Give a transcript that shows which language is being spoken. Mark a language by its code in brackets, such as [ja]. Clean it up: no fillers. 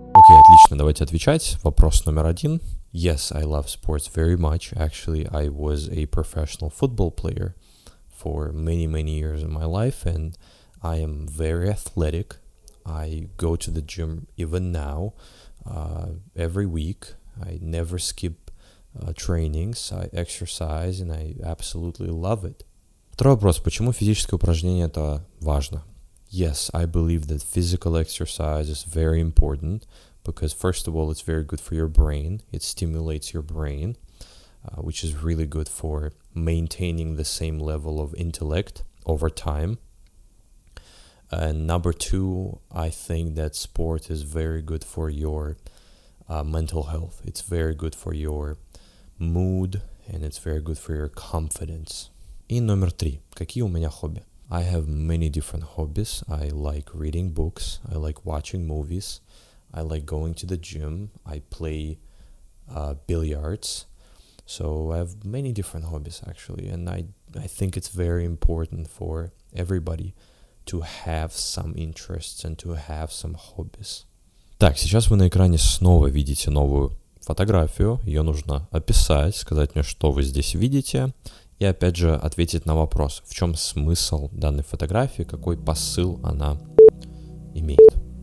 [ru] Отлично, давайте отвечать. Вопрос номер 1. [en] Yes, I love sports very much. Actually, I was a professional football player for many years in my life, and I am very athletic. I go to the gym even now, every week. I never skip trainings. I exercise, and I absolutely love it. [ru] Второй вопрос. Почему физическое упражнение это важно? [en] Yes, I believe that physical exercise is very important because, first of all, it's very good for your brain. It stimulates your brain, which is really good for maintaining the same level of intellect over time. And number 2, I think that sport is very good for your mental health. It's very good for your mood, and it's very good for your confidence. [ru] И номер 3. Какие у меня хобби? [en] I have many different hobbies. I like reading books. I like watching movies. I like going to the gym. I play billiards. So I have many different hobbies actually. And I think it's very important for everybody to have some interests and to have some hobbies. [ru] Так, сейчас вы на экране снова видите новую фотографию. Ее нужно описать, сказать мне, что вы здесь видите. И опять же ответить на вопрос, в чем смысл данной фотографии, какой посыл она имеет.